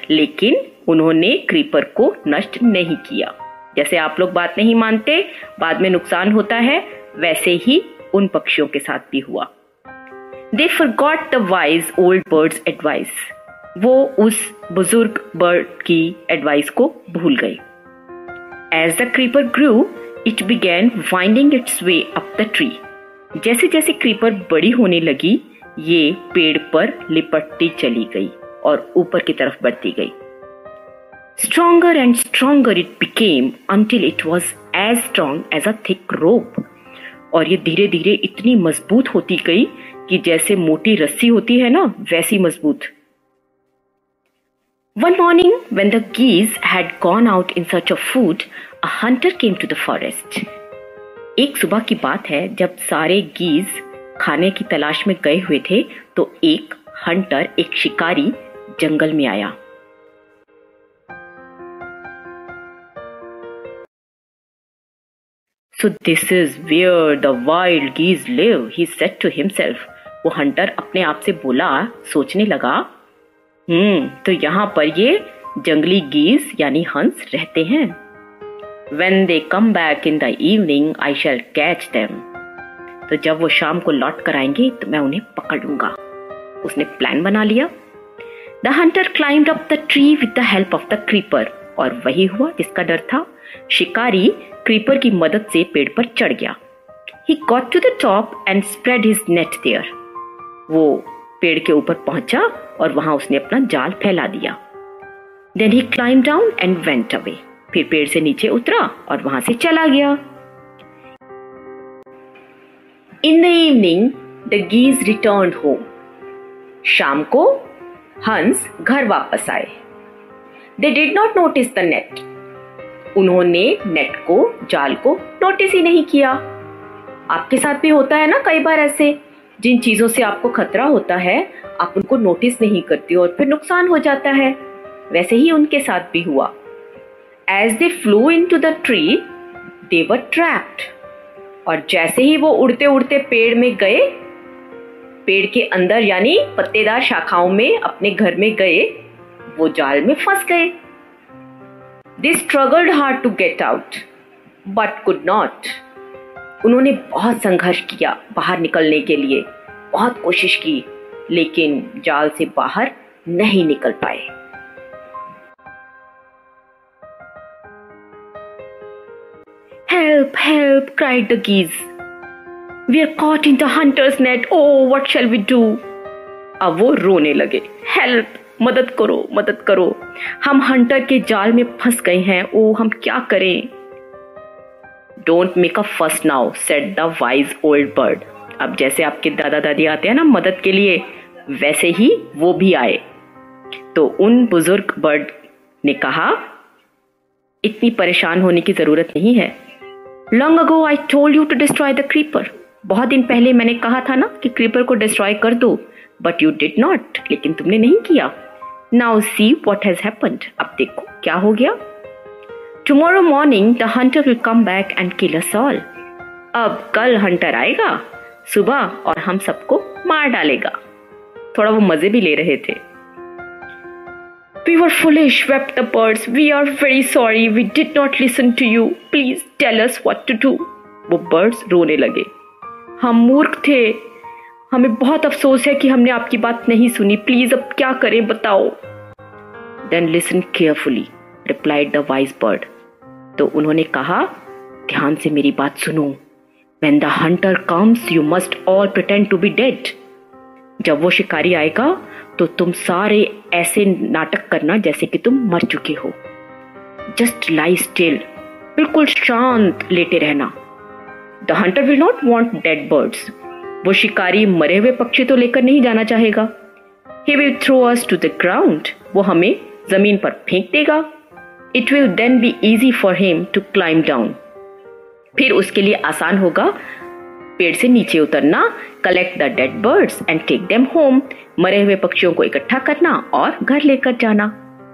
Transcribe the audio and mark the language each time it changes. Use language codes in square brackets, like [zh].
[hi] लेकिन उन्होंने क्रीपर को नष्ट नहीं किया. जैसे आप लोग बात नहीं मानते, बाद में नुकसान होता है, वैसे ही उन पक्षियों के साथ भी हुआ. [en] They forgot the wise old birds advice. [hi] वो उस बुजुर्ग बर्ड की एडवाइस को भूल गए. [en] As the creeper grew, it began winding its way up the tree. [hi] जैसे जैसे क्रीपर बड़ी होने लगी, ये पेड़ पर लिपटती चली गई और ऊपर की तरफ बढ़ती गई. [en] Stronger and stronger it became until it was as strong as a thick rope. [hi] और ये धीरे धीरे इतनी मजबूत होती गई कि जैसे मोटी रस्सी होती है ना, वैसी मजबूत. [en] One morning, when the geese had gone out in search of food, a hunter came to the forest. [hi] एक सुबह की बात है, जब सारे गीज खाने की तलाश में गए हुए थे, तो एक हंटर, एक शिकारी जंगल में आया. [en] So this is where the wild geese live, he said to himself. [hi] वो हंटर अपने आप से बोला, सोचने लगा, तो यहाँ पर ये जंगली गीज यानी हंस रहते हैं. [en] When they come back in the evening, I shall catch them. [hi] तो जब वो शाम को लौट कर आएंगे तो मैं उन्हें पकड़ लूंगा. उसने प्लान बना लिया. [en] The hunter climbed up the tree with the help of the creeper. [hi] और वही हुआ जिसका डर था. शिकारी क्रीपर की मदद से पेड़ पर चढ़ गया. [en] He got to the top and spread his net there. [hi] वो पेड़ के ऊपर पहुंचा और वहां उसने अपना जाल फैला दिया. [en] Then he climbed down and went away. [hi] फिर पेड़ से नीचे उतरा और वहां से चला गया. [en] In the evening, the geese returned home. [hi] शाम को हंस घर वापस आए. [en] They did not notice the net. [hi] उन्होंने नेट को, जाल को नोटिस ही नहीं किया. आपके साथ भी होता है ना कई बार ऐसे, जिन चीजों से आपको खतरा होता है आप उनको नोटिस नहीं करते और फिर नुकसान हो जाता है. वैसे ही उनके साथ भी हुआ. [en] As they flew into the tree, they were trapped. [hi] और जैसे ही वो उड़ते उड़ते पेड़ में गए, पेड़ के अंदर यानी पत्तेदार शाखाओं में अपने घर में गए, वो जाल में फंस गए. [en] They struggled hard to get out, but could not. [hi] उन्होंने बहुत संघर्ष किया बाहर निकलने के लिए, बहुत कोशिश की, लेकिन जाल से बाहर नहीं निकल पाए. [en] Help, help, cried the geese. We are caught in the hunter's net. Oh, what shall we do? [hi] अब वो रोने लगे. Help, मदद करो, मदद करो. हम हंटर के जाल में फंस गए हैं. ओ, हम क्या करें? [en] Don't make a fuss now, said the wise old bird. [hi] अब जैसे आपके दादा दादी आते हैं ना मदद के लिए, वैसे ही वो भी आए. तो उन बुजुर्ग बर्ड ने कहा, इतनी परेशान होने की जरूरत नहीं है. [en] Long ago I told you to destroy the creeper. [hi] बहुत दिन पहले मैंने कहा था ना कि क्रीपर को डिस्ट्रॉय कर दो, [en] but you did not. [hi] लेकिन तुमने नहीं किया. [en] Now see what has happened. [hi] अब देखो क्या हो गया. [en] Tomorrow morning the hunter will come back and kill us all. [hi] अब कल हंटर आएगा सुबह और हम सबको मार डालेगा. थोड़ा वो मजे भी ले रहे थे. [en] We were foolish, wept the birds. We are very sorry. We did not listen to you. Please tell us what to do. [hi] वो birds रोने लगे. हम मूर्ख थे. हमें बहुत अफसोस है कि हमने आपकी बात नहीं सुनी. प्लीज अब क्या करें बताओ. [en] Then listen carefully, replied the wise bird. [hi] तो उन्होंने कहा, ध्यान से मेरी बात सुनो। [en] When the hunter comes, you must all pretend to be dead. [hi] जब वो शिकारी आएगा तो तुम सारे ऐसे नाटक करना जैसे कि तुम मर चुके हो। [en] Just lie still, [hi] बिल्कुल शांत लेटे रहना। [en] The hunter will not want dead birds. [hi] वो शिकारी मरे हुए पक्षी तो लेकर नहीं जाना चाहेगा। [en] He will throw us to the ground. [hi] वो हमें जमीन पर फेंक देगा। [en] It will then be easy for him to climb down. [hi] फिर उसके लिए आसान होगा पेड़ से नीचे उतरना, [en] collect the dead birds and take them home, [hi] मरे हुए पक्षियों को इकट्ठा करना और घर लेकर जाना।